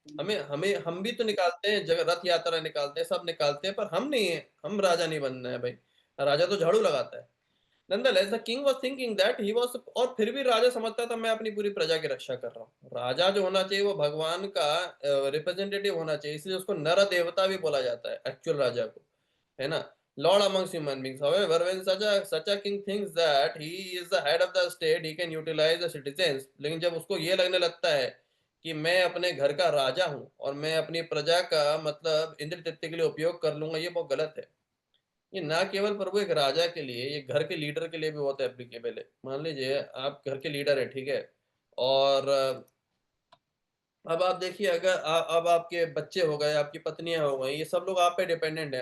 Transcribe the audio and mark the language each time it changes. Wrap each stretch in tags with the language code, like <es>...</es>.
<hi>हमें हमें हम भी तो निकालते हैं, जगह रथ यात्रा निकालते हैं, सब निकालते हैं, पर हम नहीं है, हम राजा नहीं बनना है भाई। राजा तो झाड़ू लगाता है।</hi> <en>nonetheless the king was thinking that he was,</en> <hi>और फिर भी राजा समझता था मैं अपनी पूरी प्रजा की रक्षा कर रहा हूँ। राजा जो होना चाहिए वो भगवान का रिप्रेजेंटेटिव होना चाहिए, इसलिए उसको नर देवता भी बोला जाता है एक्चुअल राजा को, है ना?</hi> <en>Lord amongst human beings. However, when such a king thinks that he is the head of the state, he can utilize the citizens।</en> <hi>लेकिन जब उसको ये लगने लगता है कि मैं अपने घर का राजा हूँ और मैं अपनी प्रजा का मतलब इंद्र तृप्ति के लिए उपयोग कर लूंगा, ये बहुत गलत है। ये ना केवल प्रभु एक राजा के लिए, ये घर के लीडर के लिए भी बहुत एप्लीकेबल है। मान लीजिए आप घर के लीडर है, ठीक है, और अब आप देखिए, अगर अब आपके बच्चे हो गए, आपकी पत्नियां हो गई, ये सब लोग आप पे डिपेंडेंट है।</hi>